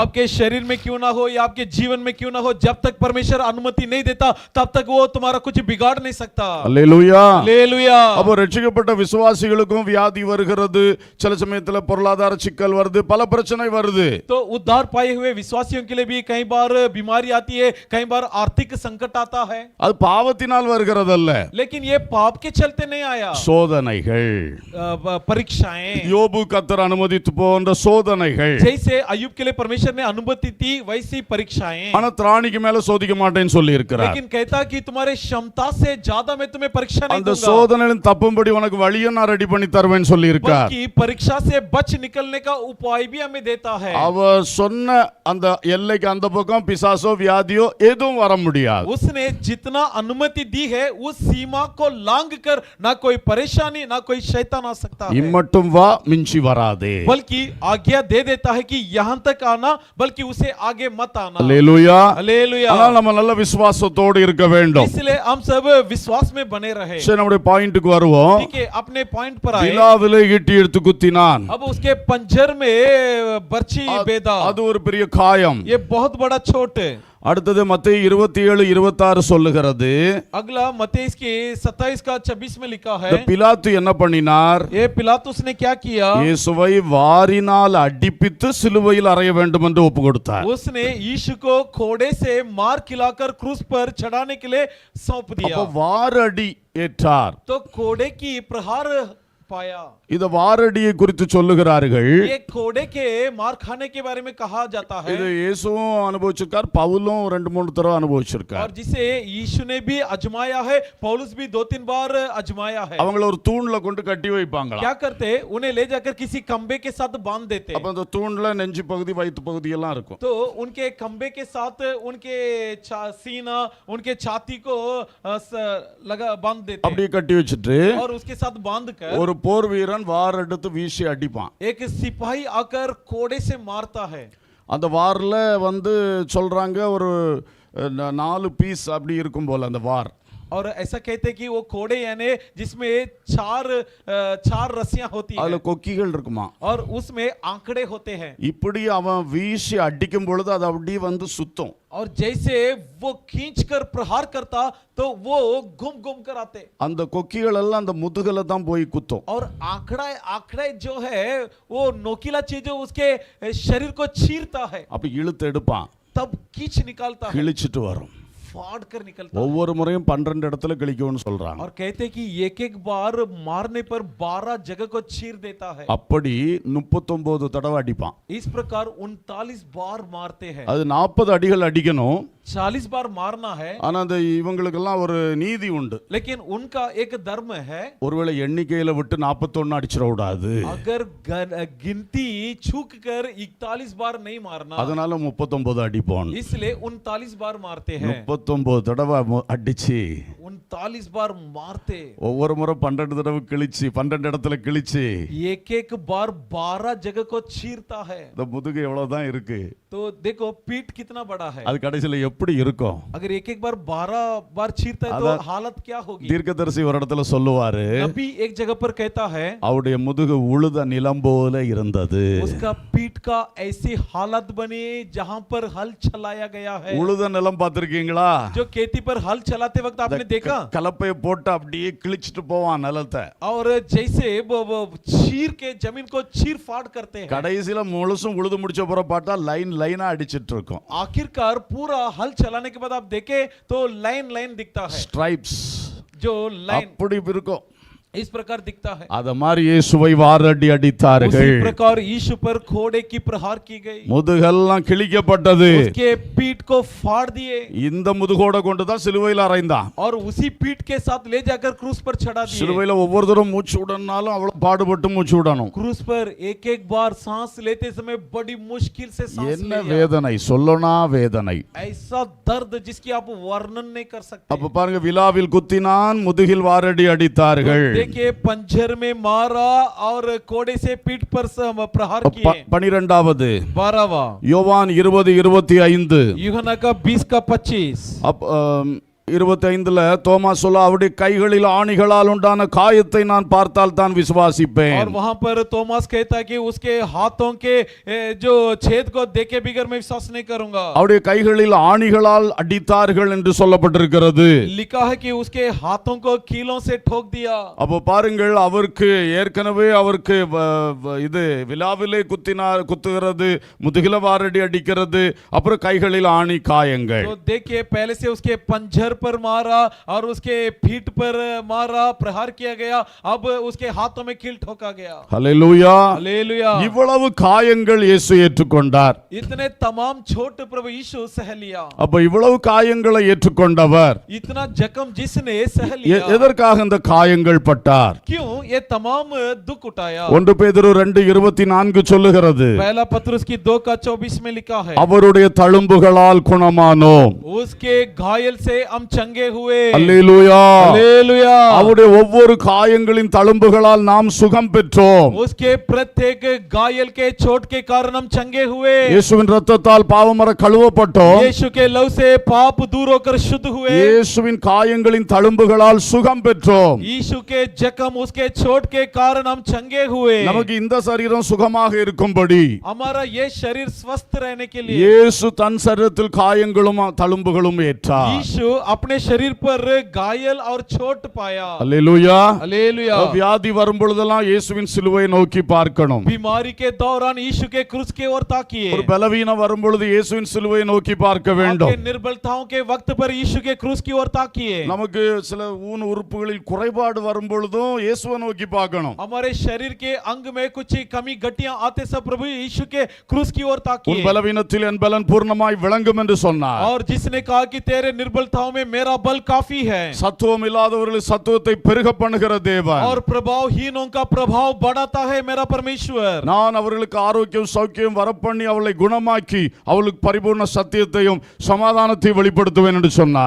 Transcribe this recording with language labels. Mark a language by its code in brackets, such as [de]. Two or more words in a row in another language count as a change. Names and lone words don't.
[hi] आपके शरीर में क्यों ना हो या आपके जीवन में क्यों ना हो, जब तक परमेश्वर अनुमति नहीं देता तब तक वो तुम्हारा कुछ बिगाड़ नहीं सकता। [ta] அல்லேலூயா. [hi] हालेलुया। [ta] அப்போ ரட்சிக்கப்பட்ட விசுவாசிகளுக்கும் வியாதி வருகிறது, சில சமயத்துல பொருளாதார சிக்கல் வருது, பல பிரச்சனை வருது. [hi] तो उद्धार पाए हुए विश्वासियों के लिए भी कई बार बीमारी आती है, कई बार आर्थिक संकट आता है, [ta] அது பாவத்தினால் வருகிறதல்ல, [hi] लेकिन ये पाप के चलते नहीं आया। [ta] சோதனைகள். [hi] परीक्षाएं, [ta] யோபு கர்த்தர் அனுமதித்து போன்ற சோதனைகள். [hi] जैसे अय्यूब के लिए परमेश्वर ने अनुमति दी, वैसी परीक्षाएं। [ta] ஆனா திராணிக்கு மேல சோதிக்க மாட்டேன்னு சொல்லி இருக்கிறார். [hi] लेकिन कहता कि तुम्हारे क्षमता से ज्यादा मैं तुम्हें परीक्षा नहीं [ta] அந்த [hi] दूंगा, [ta] சோதனையிலும் தப்பும்படி உனக்கு வழியை நான் ரெடி பண்ணி தருவேன்னு சொல்லி இருக்கார். [hi] बल्कि परीक्षा से बच निकलने का उपाय भी हमें देता है। [ta] அவர் சொன்ன அந்த எல்லைக்கு அந்த பக்கம் பிசாசோ வியாதியோ எதுவும் வர முடியாது. [hi] उसने जितना अनुमति दी है उस सीमा को लांग कर ना कोई परेशानी ना कोई शैतान आ सकता है, [ta] இம்மட்டும் வா மிஞ்சி வராதே. [hi] बल्कि आज्ञा दे देता है कि यहाँ तक आना, बल्कि उसे आगे मत आना। [ta] அல்லேலூயா. [hi] हालेलुया। [ta] ஆனால் நம்ம நல்ல விசுவாசத்தோடு இருக்க வேண்டும். [hi] इसलिए हम सब विश्वास में बने रहे। [ta] சரி, நம்முடைய பாயிண்ட்க்கு வருவோம். [hi] ठीक है, अपने पॉइंट पर आए। [ta] விலாவிலே ஈட்டி எடுத்து குத்தினான். [hi] अब उसके पंजर में बर्छी बेदा, [ta] அது ஒரு பெரிய காயம். [hi] ये बहुत बड़ा चोट है। [ta] அடுத்தது மத்தேயு 27:26 சொல்லுகிறது. [hi] अगला मत्ती की 27:26 में लिखा है, [ta] இந்த பிலாத்து என்ன பண்ணினார்? [hi] ये पिलातुस ने क्या किया? [ta] இயேசுவை வாரினால் அடிப்பித்து சிலுவையில் அறைய வேண்டும் என்று ஒப்பு கொடுத்தார். [hi] उसने यीशु को खोड़े से मार खिलाकर क्रूस पर चढ़ाने के लिए सौंप दिया। [ta] அப்ப வாரடி ஏற்றார். [hi] तो खोड़े की प्रहार पाया। [ta] இத வாரடியை குறித்து சொல்லுகிறார்கள். [hi] ये कोड़े के मार खाने के बारे में कहा जाता है [ta] இது இயேசுவும் அனுபவிச்சிருக்கார், பவுலும் 2-3 தடவை அனுபவிச்சிருக்கார். [hi] और जिसे यीशु ने भी आजमाया है, पौलुस भी 2-3 बार आजमाया है। [ta] அவங்கள ஒரு தூண்ல கொண்டு கட்டி வைப்பாங்களா. [hi] क्या करते, उन्हें ले जाकर किसी खंबे के साथ बांध देते। [ta] அப்ப அந்த தூண்ல நெஞ்சு பகுதி வயிற்று பகுதி எல்லாம் இருக்கும். [hi] तो उनके खंबे के साथ उनके सीना, उनके छाती को लगा बांध देते [ta] அப்படியே கட்டி வச்சிட்டு [hi] और उसके साथ बांध कर [ta] ஒரு போர் வீரன் வார் எடுத்து வீசி அடிப்பான். [hi] एक सिपाही आकर कोड़े से मारता है। [ta] அந்த வார்ல வந்து சொல்றாங்க ஒரு 4 பீஸ் அப்படி இருக்கும் போல அந்த வார். [hi] और ऐसा कहते कि वो कोड़े यानी जिसमें चार रस्सियां होती [ta] அதுல [hi] है [ta] கொக்கிகள் இருக்குமா. [hi] और उसमें आंकड़े होते हैं। [ta] இப்படி அவன் வீசி அடிக்கும் பொழுது அது அப்படியே வந்து சுத்தும். [hi] और जैसे वो खींचकर प्रहार करता तो वो घूम कर आते। [ta] அந்த கொக்கிகள் எல்லாம் அந்த முதுகுல தான் போய் குத்தும். [hi] और आंकड़े जो है वो नोकीला चीज उसके शरीर को चीरता है। [ta] அப்ப இழுத்து எடுப்பான், [hi] तब खींच निकालता है, [ta] கிழிச்சிட்டு வரும். [hi] फाड़ कर निकलता है। [ta] ஒவ்வொரு முறையும் 12 இடத்துல கிழிக்கும்னு சொல்றாங்க. [hi] और कहते कि एक बार मारने पर 12 जगह को चीर देता है। [ta] அப்படி 39 தடவை அடிப்பான். [hi] इस प्रकार 39 बार मारते हैं। [ta] அது 40 அடிகள் அடிக்கணும். [hi] 40 बार मारना है, [ta] ஆனா அந்த இவங்களுக்கெல்லாம் ஒரு நீதி உண்டு. [hi] लेकिन उनका एक धर्म है, [ta] ஒருவேளை எண்ணிக்கையில விட்டு 41 அடிச்சிட கூடாது. [hi] अगर गिनती छूक कर 41 बार नहीं मारना, [ta] அதனால 39 அடிப்போம். [hi] इसलिए 39 बार मारते हैं। [ta] 39 தடவை அடிச்சு [hi] 39 बार मारते, [ta] ஒவ்வொரு முறை 12 தடவை கிழிச்சு 12 இடத்துல கிழிச்சு [hi] एक बार 12 जगह को चीरता है। [ta] இந்த முதுகு எவ்வளவுதான் இருக்கு. [hi] तो देखो पीठ कितना बड़ा है। [ta] அது கடைசியில எப்படி இருக்கும். [hi] अगर एक बार 12 बार चीरता है तो हालत क्या होगी। [ta] தீர்க்கதரிசி ஒரு இடத்துல சொல்லுவாரு, [hi] नबी एक जगह पर कहता है [ta] அவருடைய முதுகு உழுத நிலம் போல இருந்தது. [hi] उसका पीठ का ऐसी हालत बनी जहां पर हल चलाया गया है। [ta] உழுத நிலம் பார்த்திருக்கீங்களா. [hi] जो खेती पर हल चलाते वक्त आपने देखा, [ta] கலப்பையை போட்டு அப்படியே கிழிச்சிட்டு போவான் நிலத்தை. [hi] और जैसे वो चीर के जमीन को चीर फाड़ करते हैं। [ta] கடைசியில முழுசும் உழுது முடிச்ச பிறகு பார்த்தா லைனா அடிச்சிட்டு இருக்கும். [hi] आखिरकार पूरा हल चलाने के बाद आप देखें तो लाइन दिखता है, [ta] ஸ்ட்ரைப்ஸ் [hi] जो लाइन [ta] அப்படி இருக்கும். [hi] इस प्रकार दिखता है। [ta] அத மாதிரி இயேசுவை வாரடி அடித்தார்கள். [hi] उसी प्रकार यीशु पर घोड़े की प्रहार की गई, [ta] முதுகெல்லாம் கிழிக்கப்பட்டது. [hi] उसके पीठ को फाड़ दिए [ta] இந்த முதுகோட கொண்டு தான் சிலுவையில் அறைந்தான். [hi] और उसी पीठ के साथ ले जाकर क्रूस पर चढ़ा दिए। [ta] சிலுவையில் ஒவ்வொருத்தரும் மூச்சு விடனாலும் அவ்வளவு பாடுபட்டு மூச்சு விடணும். [hi] क्रूस पर एक बार सांस लेते समय बड़ी मुश्किल से सांस [ta] என்ன [hi] लिया। [ta] வேதனை சொல்லனா வேதனை. [hi] ऐसा दर्द जिसकी आप वर्णन नहीं कर सकते। [ta] அப்ப பாருங்க, விலாவில் குத்தினான், முதுகில் வாரடி அடித்தார்கள். [hi] देखिए पंजर में मारा और कोड़े से पीठ पर प्रहार किए। [ta] 12வது [hi] 12वां [ta] யோவான் 20:25. [hi] यूहन्ना का 20 का 25। [ta] 25ல தோமா சொல்ல, அவருடைய கைகளில் ஆணிகளால் உண்டான காயத்தை நான் பார்த்தால் தான் [hi] और [ta] விசுவாசிப்பேன். [hi] वहां पर तोमास कहता है कि उसके हाथों के जो छेद को देखे बिगर मैं विश्वास नहीं करूंगा। [ta] அவருடைய கைகளில் ஆணிகளால் அடித்தார்கள் என்று சொல்லப்பட்டிருக்கிறது. [hi] लिखा है कि उसके हाथों को कीलों से ठोक दिया। [ta] அப்போ பாருங்கள், அவருக்கு ஏற்கனவே அவருக்கு இது விலாவிலே குத்துகிறது, முதுகில வாரடி அடிக்கிறது, அப்புறம் கைகளில் ஆணி காயங்கள். [hi] तो देखिए पहले से उसके पंजर पर मारा और उसके पीठ पर मारा, प्रहार किया गया, अब उसके हाथों में कील ठोका गया। [ta] ஹல்லேலூயா. [hi] हालेलुया। [ta] இவ்வளவு காயங்கள் இயேசு ஏற்றுக்கொண்டார். [hi] इतने तमाम छोट प्रभु यीशु सह लिया। [ta] அப்ப இவ்வளவு காயங்களை ஏற்றுக்கொண்டவர் [hi] इतना जख्म जिसने सह लिया, [ta] எதற்காக இந்த காயங்கள் பட்டார்? [hi] क्यों ये तमाम दुख उठाया। [ta] 1 பேதுரு 2:24 சொல்லுகிறது, [hi] पहला पत्रुस की 2 का 24 में लिखा है, [ta] அவருடைய தழும்புகளால் குணமானோம். [hi] उसके घायल से हम चंगे हुए। [ta] அல்லேலூயா. [hi] हालेलुया। [ta] அவருடைய ஒவ்வொரு காயங்களின் தழும்புகளால் நாம் சுகம் பெற்றோம். [hi] उसके प्रत्येक घायल के चोट के कारण हम चंगे हुए। [ta] இயேசுவின் இரத்தத்தால் பாவமற கழுவப்பட்டோம். [hi] यीशु के लहू से पाप दूर होकर शुद्ध हुए। [ta] இயேசுவின் காயங்களின் தழும்புகளால் சுகம் பெற்றோம். [hi] यीशु के जख्म उसके चोट के कारण हम चंगे हुए। [ta] நமக்கு இந்த சரீரம் சுகமாக இருக்கும்படி [hi] हमारा ये शरीर स्वस्थ रहने के लिए [ta] இயேசு தன் சரீரத்தில் காயங்களும் தழும்புகளும் ஏற்றார். [hi] यीशु अपने शरीर पर घायल और चोट पाया। [ta] அல்லேலூயா. [hi] हालेलुया। [ta] வியாதி வரும் பொழுதெல்லாம் இயேசுவின் சிலுவையை நோக்கி பார்க்கணும். [hi] बीमारी के दौरान यीशु के क्रूस की ओर ताकिए। [ta] ஒரு பலவீனம் வரும் பொழுது இயேசுவின் சிலுவையை நோக்கி பார்க்க வேண்டும். [hi] आपके निर्बलताओं के वक्त पर यीशु के क्रूस की ओर ताकिए। [ta] நமக்கு சில ஊன் உறுப்புகளில் குறைபாடு வரும் பொழுதும் இயேசுவை நோக்கி பார்க்கணும். [hi] हमारे शरीर के अंग में कुछ कमी गट्टियां आते सब प्रभु यीशु के क्रूस की ओर [ta] உன் [hi] ताकिए। [ta] பலவீனத்தில் என் பலன் பூர்ணமாய் விளங்கும் என்று சொன்னார். [hi] और जिसने कहा कि तेरे निर्बलताओं में मेरा बल काफी है। [ta] சத்துவம் இல்லாதவர்கள் சத்துவத்தை பெருக பண்ணுகிற தேவன். [hi] और प्रभावहीनों का प्रभाव बढ़ाता है मेरा परमेश्वर। [ta] நான் அவர்களுக்கு ஆரோக்கியம் சௌக்கியம் வரப்பண்ணி அவளை குணமாக்கி அவளுக்கு பரிபூர்ண சத்தியத்தையும் சமாதானத்தையும் வெளிப்படுத்துவேன் என்று சொன்னார்.